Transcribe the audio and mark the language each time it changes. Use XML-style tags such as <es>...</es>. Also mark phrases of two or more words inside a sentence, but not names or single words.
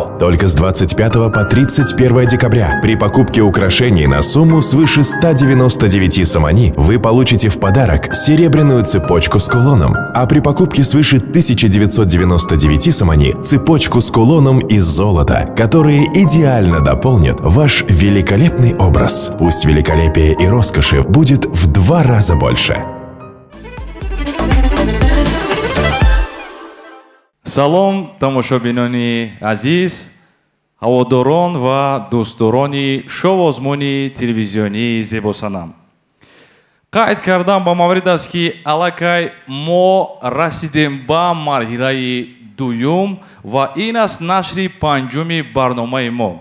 <ru>Только с 25 по 31 декабря при покупке украшений на сумму свыше 199 самани вы получите в подарок серебряную цепочку с кулоном, а при покупке свыше 1999 самани цепочку с кулоном из золота, которые идеально дополнят ваш великолепный образ. Пусть великолепие и роскоши будет в 2 раза больше.</ru> <tg>салом тамошобинони азиз, ҳаводорон ва дӯстдорони шоу озмуни телевизионии Зебосанам. Қайд кардам ба маврид аст ки аллакай мо расидем ба марҳилаи дуюм ва ин аст нашри панҷуми барномаи мо.</tg>